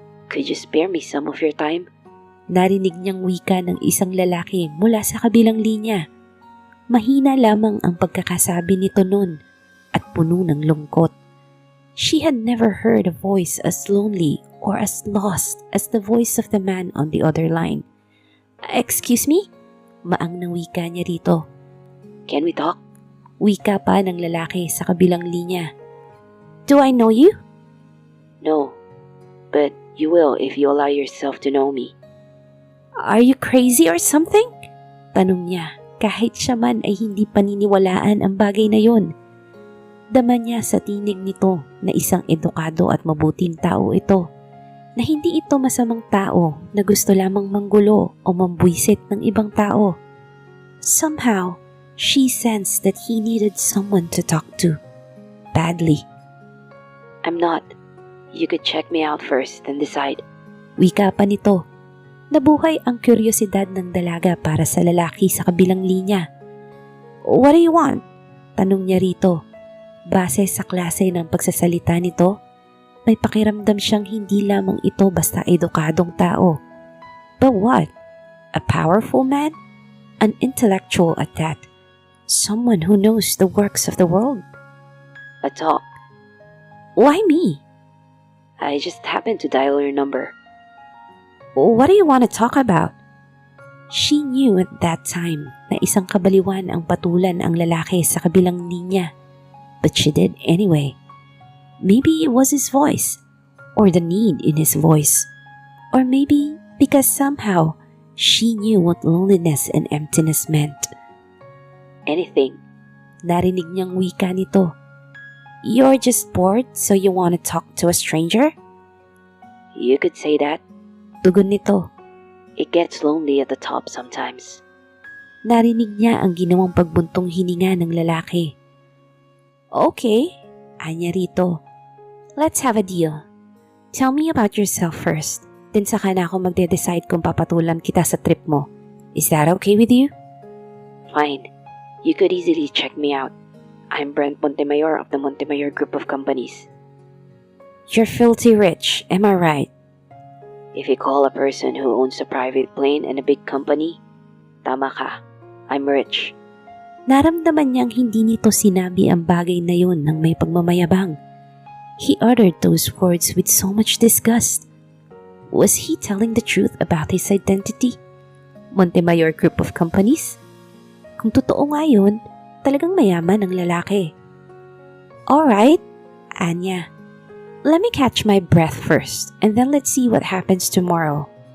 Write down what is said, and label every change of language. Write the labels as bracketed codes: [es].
[en] "Could you spare me some of your time?" [tl] Narinig niyang wika ng isang lalaki mula sa kabilang linya. Mahina lamang ang pagkakasabi nito noon at puno ng lungkot. [en] She had never heard a voice as lonely or as lost as the voice of the man on the other line. "Excuse me?" [tl] Maang na wika niya rito. [en] "Can we talk?" [tl] Wika pa ng lalaki sa kabilang linya. [en] "Do I know you?" "No, but you will if you allow yourself to know me." "Are you crazy or something?" [tl] Tanong niya kahit siya man ay hindi paniniwalaan ang bagay na yun. Dama niya sa tinig nito na isang edukado at mabuting tao ito, na hindi ito masamang tao na gusto lamang manggulo o mambwisit ng ibang tao. [en] Somehow, she sensed that he needed someone to talk to. Badly. "I'm not. You could check me out first and decide." [tl] Wika pa nito. Nabuhay ang kuryosidad ng dalaga para sa lalaki sa kabilang linya. [en] "What do you want?" [tl] Tanong niya rito. Base sa klase ng pagsasalita nito, may pakiramdam siyang hindi lamang ito basta edukadong tao. [en] But what? A powerful man? An intellectual at that? Someone who knows the works of the world? "A talk." "Why me?" "I just happened to dial your number." What do you want to talk about? She knew at that time [tl] na isang kabaliwan ang patulan ang lalaki sa kabilang linya. [en] But she did anyway. Maybe it was his voice, or the need in his voice, or maybe because somehow she knew what loneliness and emptiness meant. Anything. [tl] Narinig niyang wika nito. [en] You're just bored so you want to talk to a stranger? You could say that. [tl] Tugon nito. [en] It gets lonely at the top sometimes. [tl] Narinig niya ang ginawang pagbuntong hininga ng lalaki. [en] Okay, [tl] anya rito. [en] Let's have a deal. Tell me about yourself first. [tl] Then saka na ako magde-decide kung papatulan kita sa trip mo. [en] Is that okay with you? Fine. You could easily check me out. I'm Brent Montemayor of the Montemayor Group of Companies. You're filthy rich, am I right? If you call a person who owns a private plane and a big company, [tl] tama ka. [en] I'm rich. [tl] Naramdaman niyang hindi nito sinabi ang bagay na yun ng may pagmamayabang. [en] He uttered those words with so much disgust. Was he telling the truth about his identity? [tl] Montemayor Group of Companies? Kung totoo nga yun, talagang mayaman ang lalaki. [en] Alright, Anya. Let me catch my breath first, and then let's see what happens tomorrow.